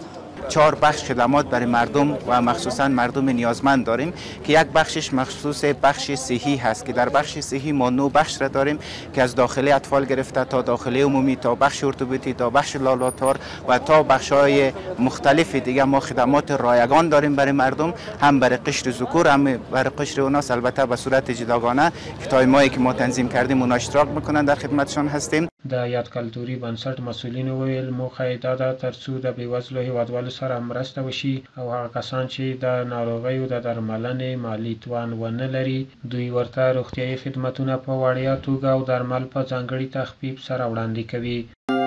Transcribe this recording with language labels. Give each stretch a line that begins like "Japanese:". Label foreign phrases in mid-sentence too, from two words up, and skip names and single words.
Persian: 4 بخش خدمات برای مردم و مخصوصا مردم نیازمند داریم که یک بخشش مخصوص بخش صحی هست که در بخش صحی ما 9 بخش را داریم که از داخله اطفال گرفته تا داخله عمومی تا بخش ارتوپدی تا بخش لابراتوار و تا بخش‌های مختلف دیگه ما خدمات رایگان داریم برای مردم، هم برای قشر ذکور هم برای قشر اناث، البته به صورت جداگانه که تایمایی که ما تنظیم کردیم اونا اشتراک میکنن در خدمتشان هستیم.
Pashto: د یاد کلتوري بنسټ مسؤلین وویل موخه یې دا ده ترڅو د بېوزلو هیوادوالو سره مرسته وشي او هغه کسان چې د ناروغیو د درملنې مالي توان ونه لري دوی ورته روغتیايي خدمتونه په وړیا توګه او درمل په ځانګړي تخفیف سره وړاندې کوي.